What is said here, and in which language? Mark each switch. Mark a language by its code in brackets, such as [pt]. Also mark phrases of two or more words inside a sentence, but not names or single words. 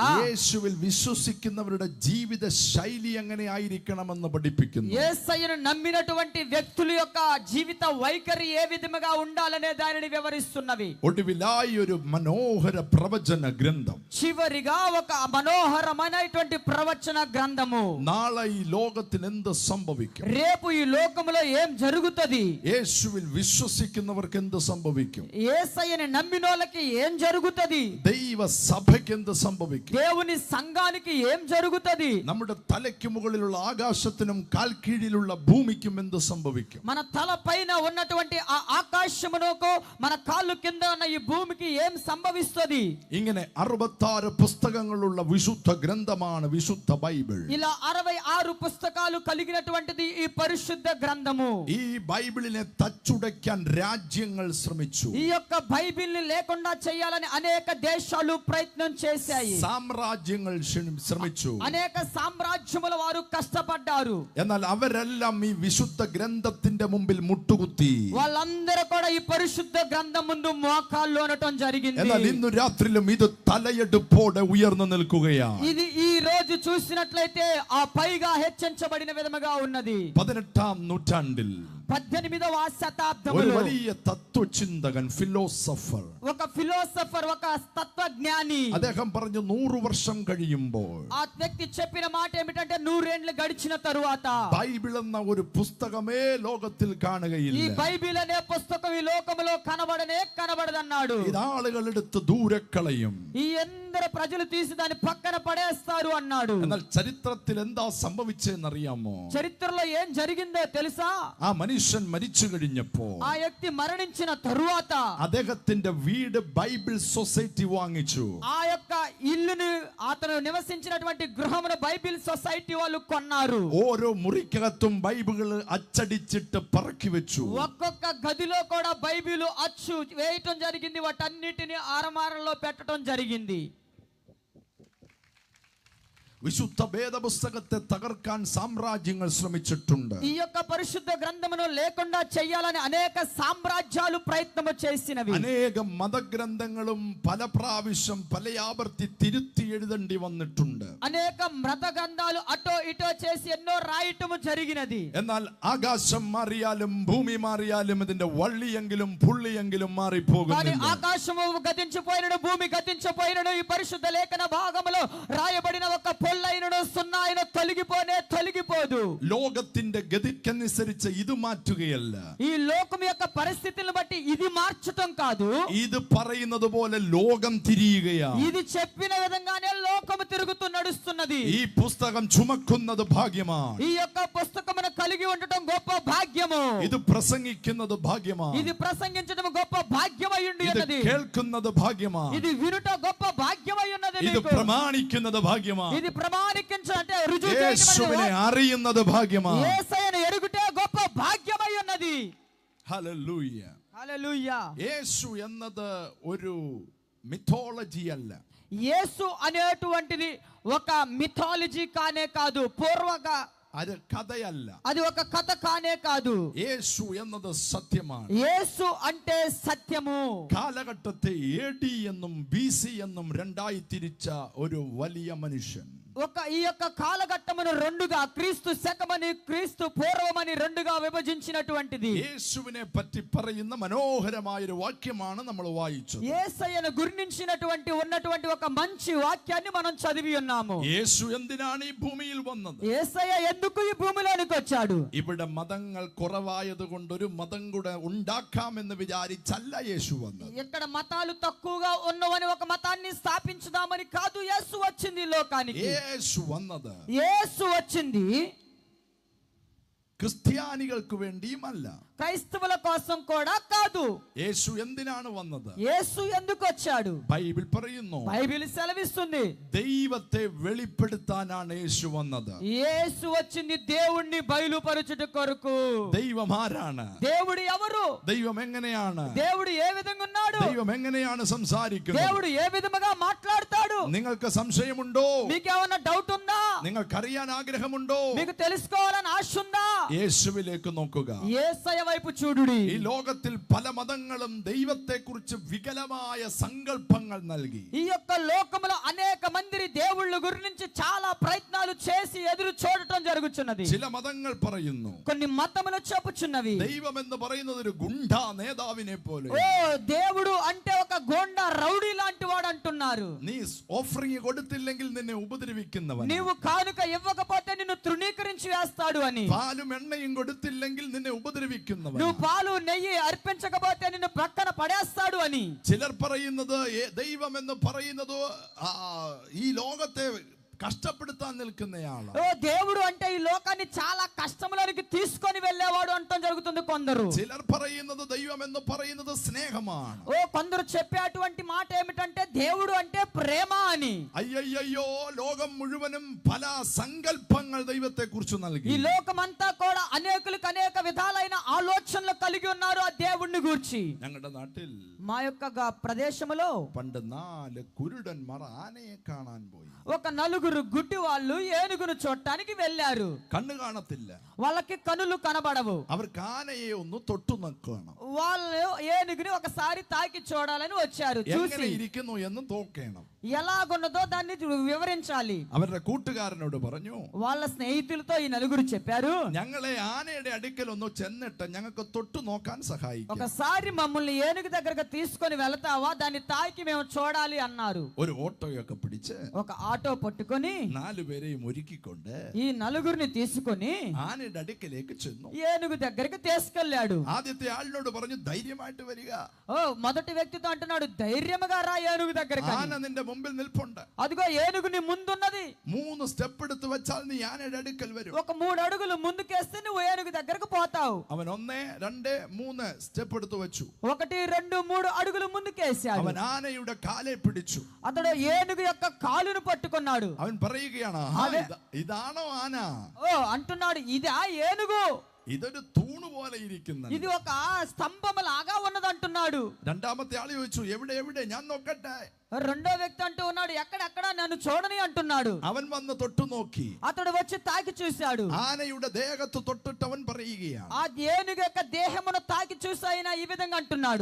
[ml] യേശുവിൽ വിശ്വസിക്കുന്നവരുടെ ജീവിത ശൈലി എങ്ങനെ ആയിരിക്കണമെന്ന് പഠിപ്പിക്കുന്നു. [te] యేసయ్యను నమ్మినటువంటి వ్యక్తుల యొక్క జీవిత వైఖరి ఏ విధముగా ఉండాలనే దానిని వివరిస్తున్నవి. [ml] ഒടുവിലായി ഒരു മനോഹര പ്രവചന ഗ്രന്ഥം, [te] చివరిగా ఒక మనోహరమైనటువంటి ప్రవచన గ్రంథము. [ml] നാളെ ഈ ലോകത്തിൽ എന്ത് സംഭവിക്കും, [te] రేపు ఈ లోకములో ఏం జరుగుతది, [ml] യേശുവിൽ വിശ്വസിക്കുന്നവർക്ക് എന്ത് സംഭവിക്കും, [te] యేసయ్యని నమ్మినోళ్ళకి ఏం జరుగుతది, [ml] ദൈവ സഭയ്ക്ക് എന്ത് സംഭവിക്കും, [te] దేవుని సంఘానికి ఏం జరుగుతది, [ml] നമ്മുടെ തലയ്ക്ക് മുകളിലുള്ള ആകാശത്തിനും കാൽ കീഴിലുള്ള ഭൂമിക്കും എന്ത് സംഭവിക്കും, [te] మన తల పైన ఉన్నటువంటి ఆ ఆకాశమునకు మన కాళ్ళు కింద ఉన్న ఈ భూమికి ఏం సంభవిస్తది. [ml] ഇങ്ങനെ 66 പുസ്തകങ്ങളുള്ള വിശുദ്ധ ഗ്രന്ഥമാണ് വിശുദ്ധ ബൈബിൾ. [te] ఇలా 66 పుస్తకాలు కలిగినటువంటిది ఈ పరిశుద్ధ గ్రంథము. [ml] ഈ ബൈബിളിനെ തച്ചുടയ്ക്കാൻ രാജ്യങ്ങൾ ശ്രമിച്ചു. [te] ఈ యొక్క బైబిల్ని లేకుండా చేయాలని అనేక దేశాలు ప్రయత్నం చేశాయి. [ml] സാമ്രാജ്യങ്ങൾ ശ്രമിച്ചു. [te] అనేక సామ్రాజ్యముల వారు కష్టపడ్డారు. [ml] എന്നാൽ അവരെല്ലാം ഈ വിശുദ്ധ ഗ്രന്ഥത്തിന്റെ മുമ്പിൽ മുട്ടുകുത്തി. [te] వాళ్ళందరూ కూడా ఈ పరిశుద్ధ గ్రంథం ముందు మోకాళ్ళు అనటం జరిగింది. [ml] എന്നാൽ ഇന്നു രാത്രിയിലും ഇത് തലയെടുപ്പോടെ ഉയർന്നു നിൽക്കുകയാണ്. [te] ఇది ఈ రోజు చూసినట్లయితే ఆ పైగా హెచ్చరించబడిన విధముగా ఉన్నది. [ml] 18ാം നൂറ്റാണ്ടിൽ [te] 18వ [ml] ഒരു [te] శతాబ్దములో [ml] വലിയ തത്വചിന്തകൻ, ഫിലോസഫർ, [te] ఒక ఫిలోసఫర్, ఒక తత్వజ్ఞాని, [ml] അദ്ദേഹം പറഞ്ഞു 100 വർഷം കഴിയുമ്പോൾ [te] ఆ వ్యక్తి చెప్పిన మాట ఏమిటంటే 100 ఏళ్లు గడిచిన తరువాత [ml] ബൈബിൾ എന്ന ഒരു പുസ്തകമേ ലോകത്തിൽ [te] ఈ [ml] കാണുകയില്ല. [te] బైబిల్ అనే పుస్తకం ఈ లోకములో కనబడదన్నాడు. [ml] ഇത് ആളുകൾ എടുത്ത് ദൂരെ കളയും. [te] ఈ అందరు ప్రజలు తీసి దాన్ని పక్కన పడేస్తారు అన్నాడు. [ml] എന്നാൽ ചരിത്രത്തിൽ എന്താ സംഭവിച്ചെന്നറിയാമോ? [te] చరిత్రలో ఏం జరిగిందో తెలుసా? [ml] ആ മനുഷ്യൻ മരിച്ചു കഴിഞ്ഞപ്പോ [te] ఆ వ్యక్తి మరణించిన తరువాత [ml] അദ്ദേഹത്തിന്റെ വീട് ബൈബിൾ സൊസൈറ്റി വാങ്ങിച്ചു. [te] ఆ యొక్క ఇల్లుని, అతను నివసించినటువంటి గృహమును బైబిల్ సొసైటీ వాళ్ళు కొన్నారు. [ml] ഓരോ മുറിക്കകത്തും ബൈബിൾ അച്ചടിച്ചിട്ട് പറക്കി വെച്ചു. [te] ఒక్కొక్క గదిలో కూడా బైబిల్ అచ్చు వేయటం జరిగింది. వాటన్నిటిని ఆరమారంలో పెట్టడం జరిగింది. [ml] വിശുദ്ധ വേദപുസ്തകത്തെ തകർക്കാൻ സാമ്രാജ്യങ്ങൾ ശ്രമിച്ചിട്ടുണ്ട്. [te] ఈ యొక్క పరిశుద్ధ గ్రంథమును లేకుండా చేయాలని అనేక సామ్రాజ్యాలు ప్రయత్నము చేసినవి. [ml] അനേകം മതഗ്രന്ഥങ്ങളും പല പ്രാവശ്യം പല ആവർത്തി തിരുത്തി എഴുതേണ്ടി വന്നിട്ടുണ്ട്. [te] అనేక మత గ్రంథాలు అటో ఇటో చేసి ఎన్నో రాయటము జరిగినది. [ml] എന്നാൽ ആകാശം മാറിയാലും ഭൂമി മാറിയാലും ഇതിന്റെ വള്ളിയെങ്കിലും പുള്ളിയെങ്കിലും [te] కానీ [ml] മാറിപ്പോകുന്നില്ല. [te] ఆకాశము గతించిపోయినను, భూమి గతించిపోయినను, ఈ పరిశుద్ధ లేఖన భాగములో రాయబడిన ఒక పొల్లైనను సున్నాయిన తొలగిపోదు. [ml] ലോകത്തിന്റെ ഗതിക്കനുസരിച്ച് ഇത് മാറ്റുകയല്ല. [te] ఈ లోకం యొక్క పరిస్థితులను బట్టి ఇది మార్చటం కాదు. [ml] ഇത് പറയുന്നത് പോലെ ലോകം തിരിയുകയാണ്. [te] ఇది చెప్పిన విధంగానే లోకము తిరుగుతూ నడుస్తున్నది. [ml] ഈ പുസ്തകം ചുമക്കുന്നത് ഭാഗ്യമാണ്. [te] ఈ యొక్క పుస్తకమును కలిగి ఉండటం గొప్ప భాగ్యము. [ml] ഇത് പ്രസംഗിക്കുന്നത് ഭാഗ്യമാണ്. [te] ఇది ప్రసంగించడం గొప్ప భాగ్యమై [ml] ഇത് [te] ఉన్నది. [ml] കേൾക്കുന്നത് ഭാഗ്യമാണ്. [te] ఇది వినుట గొప్ప భాగ్యమై ఉన్నది. [ml] ഇത് പ്രമാണിക്കുന്നത് ഭാഗ്യമാണ്. [te] ఇది ప్రమాణించాలంటే రుజువు చేయడం [ml] യേശുവിനെ അറിയുന്നത് ഭാഗ്യമാണ്. [te] యేసయ్యను ఎరుగుటే గొప్ప భాగ్యమై ఉన్నది. [ml] ഹല്ലേലൂയ. [te] హల్లెలూయా. [ml] యేసు എന്നത് ഒരു മിഥോളജി അല്ല. [te] యేసు అనేటువంటిది ఒక మిథాలజీ కానే కాదు, పూర్వక [ml] അത് കഥയല്ല. [te] అది ఒక కథ కానే కాదు. [ml] യേശു എന്നത് സത്യമാണ്. [te] యేసు అంటే సత్యము. [ml] കാലഘട്ടത്തെ AD എന്നും BC എന്നും രണ്ടായി തിരിച്ച ഒരു വലിയ മനുഷ്യൻ. [te] ఈ యొక్క కాలఘట్టమును రెండుగా, క్రీస్తు శకమని క్రీస్తు పూర్వమని రెండుగా విభజించినటువంటిది. [ml] യേശുവിനെ പറ്റി പറയുന്ന മനോഹരമായ ഒരു വാക്യമാണ് നമ്മൾ വായിച്ചത്. [te] యేసయ్యను గుర్తించినటువంటి ఉన్నటువంటి ఒక మంచి వాక్యాన్ని మనం చదివి ఉన్నాము. [ml] യേശു എന്തിനാണ് ഈ ഭൂമിയിൽ വന്നത്? [te] యేసయ్య ఎందుకు ఈ భూమిలోనికి వచ్చాడు? [ml] ഇവിടെ മതങ്ങൾ കുറവായത് കൊണ്ട് ഒരു മതം കൂടെ ഉണ്ടാക്കാമെന്ന് വിചാരിച്ചല്ല യേശു വന്നത്. [te] ఇక్కడ మతాలు తక్కువగా ఉన్నవని ఒక మతాన్ని స్థాపించుదామని కాదు యేసు వచ్చింది ఈ లోకానికి. [ml] യേശു വന്നത് [te] యేసు వచ్చింది [ml] ക്രിസ്ത്യാനികൾക്ക് വേണ്ടിയുമല്ല, [te] క్రైస్తవుల కోసం కూడా కాదు. [ml] యేసు എന്തിനാണ് വന്നത്? [te] యేసు ఎందుకు వచ్చాడు? [ml] ബൈബിൾ പറയുന്നു, [te] బైబిల్ సెలవిస్తుంది, [ml] ദൈവത്തെ വെളിപ്പെടുത്താനാണ് യേശു വന്നത്. [te] యేసు వచ్చింది దేవుణ్ణి బయలుపరచుట కొరకు. [ml] ദൈവം ആരാണ്? [te] దేవుడు ఎవరు? [ml] ദൈവം എങ്ങനെയാണ്? [te] దేవుడు ఏ విధంగా ఉన్నాడు? [ml] ദൈവം എങ്ങനെയാണ് സംസാരിക്കുന്നത്? [te] దేవుడు ఏ విధముగా మాట్లాడతాడు? [ml] നിങ്ങൾക്ക് സംശയമുണ്ടോ? [te] మీకు ఏమైనా డౌట్ ఉందా? [ml] നിങ്ങൾക്കറിയാൻ ആഗ്രഹമുണ്ടോ? [te] మీకు తెలుసుకోవాలని ఆశ ఉందా? [ml] യേശുവിലേക്ക് നോക്കുക. [te] యేసయ్య వైపు చూడుడి. [ml] ഈ ലോകത്തിൽ പല മതങ്ങളും ദൈവത്തെക്കുറിച്ച് വികലമായ സങ്കല്പങ്ങൾ നൽകി. [te] ఈ యొక్క లోకములో అనేక మంది దేవుళ్ళ గురించి చాలా ప్రయత్నాలు చేసి ఎదురు చూడటం జరుగుతున్నది. [ml] ചില മതങ്ങൾ പറയുന്നു, [te] కొన్ని మతములు చెప్పుచున్నవి, [ml] ദൈവം എന്ന് പറയുന്നത് ഒരു ഗുണ്ടാ നേതാവിനെ പോലെ. [te] ఓ దేవుడు అంటే ఒక గోండా రౌడీ లాంటి వాడు అంటున్నారు. [ml] നീ ഓഫറിംഗ് കൊടുത്തില്ലെങ്കിൽ നിന്നെ ഉപദ്രവിക്കുന്നവൻ. [te] నీవు కానుక ఇవ్వకపోతే నిన్ను తృణీకరించి వేస్తాడు అని. [ml] പാലും എണ്ണയും കൊടുത്തില്ലെങ്കിൽ നിന്നെ ഉപദ്രവിക്കുന്നവൻ. [te] నువ్వు పాలు నెయ్యి అర్పించకపోతే నిన్ను ప్రక్కన పడేస్తాడు అని. [ml] ചിലർ പറയുന്നത് ദൈവം എന്ന് പറയുന്നത് ഈ ലോകത്തെ കഷ്ടപ്പെടുത്താൻ നിൽക്കുന്നയാളാണ്. [te] ఓ దేవుడు అంటే ఈ లోకాన్ని చాలా కష్టములోనికి తీసుకొని వెళ్ళేవాడు అంటం జరుగుతుంది కొందరు. [ml] ചിലർ പറയുന്നത് ദൈവം എന്ന് പറയുന്നത് സ്നേഹമാണ്. [te] ఓ కొందరు చెప్పే అటువంటి మాట ఏమిటంటే దేవుడు అంటే ప్రేమ అని. [ml] അയ്യയ്യോ, ലോകം മുഴുവനും പല സങ്കല്പങ്ങൾ ദൈവത്തെ കുറിച്ച് നൽകി. [te] ఈ లోకమంతా కూడా అనేకులకు అనేక విధాలైన ఆలోచనలు కలిగి ఉన్నారు ఆ దేవుణ్ణి గురించి. [ml] ഞങ്ങളുടെ നാട്ടിൽ [te] మా యొక్క ప్రదేశములో [ml] പണ്ട് 4 കുരുടന്മാർ ആനയെ കാണാൻ പോയി. [te] ఒక నలుగురు గుడ్డి వాళ్ళు ఏనుగును చూడటానికి వెళ్ళారు. [ml] കണ്ണു കാണത്തില്ല, [te] వాళ్ళకి కనులు కనబడవు. [ml] അവർക്ക് ആനയെ ഒന്ന് തൊട്ടു നോക്കണം, [te] వాళ్ళు ఏనుగుని ఒకసారి తాకి చూడాలని వచ్చారు. [ml] എങ്ങനെ [te] చూసి [ml] ഇരിക്കുന്നു എന്ന് നോക്കണം. [te] ఎలాగున్నదో దాన్ని వివరించాలి. [ml] അവരുടെ കൂട്ടുകാരനോട് പറഞ്ഞു, [te] వాళ్ళ స్నేహితులతో ఈ నలుగురు చెప్పారు, [ml] ഞങ്ങളെ ആനയുടെ അടുക്കൽ ഒന്ന് ചെന്നിട്ട് ഞങ്ങൾക്ക് തൊട്ടു നോക്കാൻ സഹായിക്കും. [te] ఒకసారి మమ్మల్ని ఏనుగు దగ్గరకు తీసుకొని వెళతావా, దాన్ని తాకి మేము చూడాలి అన్నారు. [ml] ഒരു ഓട്ടോയൊക്കെ പിടിച്ച് [te] ఒక ఆటో పట్టుకొని [ml] 4 പേരെയും ഒരുക്കിക്കൊണ്ട് [te] ఈ నలుగురిని తీసుకొని [ml] ആനയുടെ അടുക്കലേക്ക് ചെന്നു. [te] ఏనుగు దగ్గరికి తీసుకెళ్లాడు. [ml] ആദ്യത്തെ ആളിനോട് പറഞ്ഞു, ധൈര്യമായിട്ട് വരിക. [te] ఓ మొదటి వ్యక్తితో అంటున్నాడు, ధైర్యముగా రా ఏనుగు దగ్గరికి. [ml] ആന നിന്റെ മുമ്പിൽ നിൽപ്പുണ്ട്. [te] అదిగో ఏనుగు నీ ముందున్నది. [ml] 3 സ്റ്റെപ്പ് എടുത്ത് വെച്ചാൽ നീ ആനയുടെ അടുക്കൽ വരും. [te] ఒక 3 అడుగులు ముందుకేస్తే నువ్వు ఏనుగు దగ్గరకు పోతావు. [ml] അവൻ 1 2 3 സ്റ്റെപ്പ് എടുത്ത് വെച്ചു. [te] 1 2 3 అడుగులు ముందుకేశాడు. [ml] അവൻ ആനയുടെ കാലെ പിടിച്ചു. [te] అతడు ఏనుగు యొక్క కాలును పట్టుకున్నాడు. [ml] അവൻ പറയുകയാണ്, ഇതാണോ ആന? [te] ఓ అంటున్నాడు, ఇది ఆ ఏనుగు. [ml] ഇതൊരു തൂണ് പോലെ ഇരിക്കുന്നു. [te] ఇది ఒక స్తంభము లాగా ఉన్నది అంటున్నాడు. [ml] രണ്ടാമത്തെ ആള് ചോദിച്ചു, എവിടെ എവിടെ, ഞാൻ നോക്കട്ടെ. [te] రెండో వ్యక్తి అంటూ ఉన్నాడు, ఎక్కడెక్కడ నన్ను చూడని అంటున్నాడు. [ml] അവൻ വന്ന് തൊട്ടു നോക്കി. [te] అతడు వచ్చి తాకి చూశాడు. [ml] ആനയുടെ ദേഹത്ത് തൊട്ടിട്ട് അവൻ പറയുകയാണ്, [te] ఆ ఏనుగు యొక్క దేహమును తాకి చూసాయినా ఈ విధంగా అంటున్నాడు,